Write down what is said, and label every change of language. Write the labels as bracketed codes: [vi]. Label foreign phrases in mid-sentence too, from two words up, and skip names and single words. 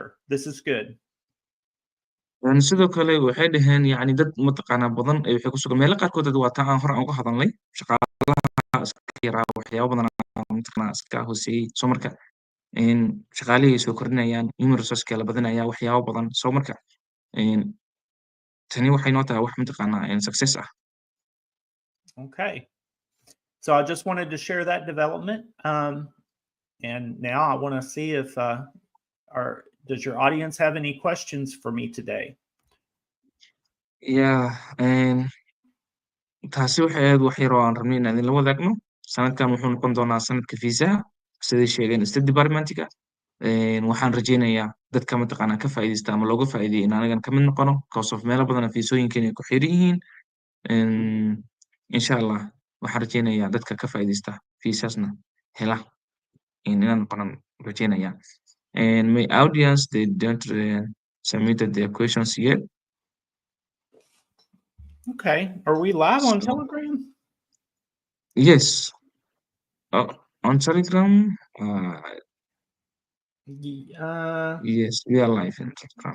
[en] This is good. [so] sidoo kale waxay dhaheen yani dad mataqaanaa badan waxay ku sugan meelo qaarkood waa taa aan hore aan uga hadalnay shaqaalaha iska yaraa waxyaabo badan mataqaanaa iska hooseeyey soo marka shaqaalihii ay soo kordhinayaan [en] human resource [so] la badinaya waxyaabo badan soo marka tani waxay noo tahay wax mataqaanaa success ah. [en] Okay. So I just wanted to share that development. And now I want to see if does your audience have any questions for me today? Yeah, [so] taasi waxay ahayd wax yar oo aan rabnay inaan idinla wadaagno sanadkan wuxuu noqon doonaa sanadka fiisaha siday sheegeen state departmentiga waxaan rajeynayaa dadka mataqaanaa ka faa'iideysta ama looga faa'iideeyay in anagan ka mid noqono [en] because of [so] meelo badan fiisooyinkeena ay ku xiran yihiin [ar] insha allah [so] waxaan rajeynayaa dadka ka faa'iideysta fiisasna hela inaan noqonan rajeynayaa [en] my audience they don't submitted their questions yet. Okay. Are we live on So, Telegram? yes. On Telegram, yes, we are live in Telegram.